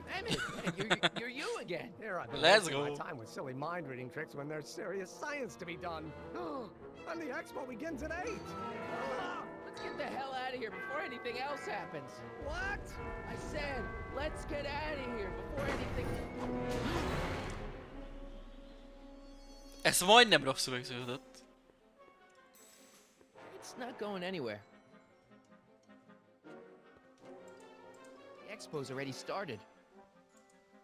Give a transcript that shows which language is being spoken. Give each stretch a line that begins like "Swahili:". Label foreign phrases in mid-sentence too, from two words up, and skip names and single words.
English: Emmett, you're you again. Here I've been Let's wasting go. my time with silly mind-reading tricks when there's serious science to be done. And the expo begins at 8. Let's get the hell out of here before anything else happens. What? I said, let's get out of here before anything...
Hungarian: Ez majdnem rosszul végződött.
English: It's not going anywhere. The expo's already started.